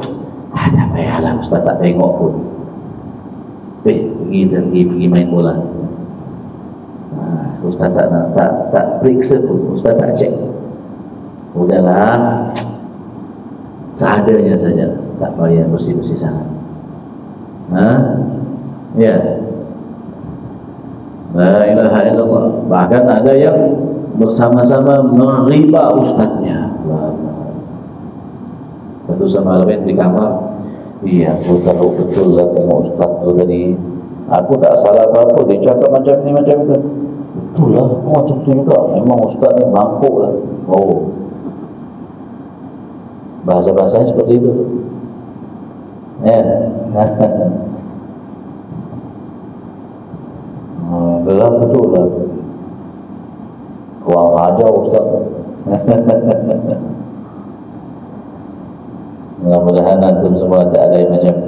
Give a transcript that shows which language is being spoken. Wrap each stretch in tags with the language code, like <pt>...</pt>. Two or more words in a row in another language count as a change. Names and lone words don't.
<ms>Tak payahlah Ustaz, tak tengok pun. Pergi main bola. Nah, Ustaz tak periksa pun, Ustaz tak cek.</ms> <id>Udahlah, seadanya saja, tak payah bersih-bersih sangat.</id> <ar>Ya, لا إله إلا الله.</ar> <id>Bahkan ada yang bersama-sama meriba ustadznya. Satu sama lain di kamar.</id> <ms>Iya, aku tahu betul lah tengok ustaz tu tadi. Aku tak salah apa-apa, dia cakap macam ni macam itu. Betul lah, aku macam tu juga. Memang ustaz ni mangkuk lah. Oh, bahasa-bahasanya seperti itu. Ya. Gelap betul lah. Kurang ajar ustaz. Mudah-mudahan antum semua tak ada yang macam itu.</ms>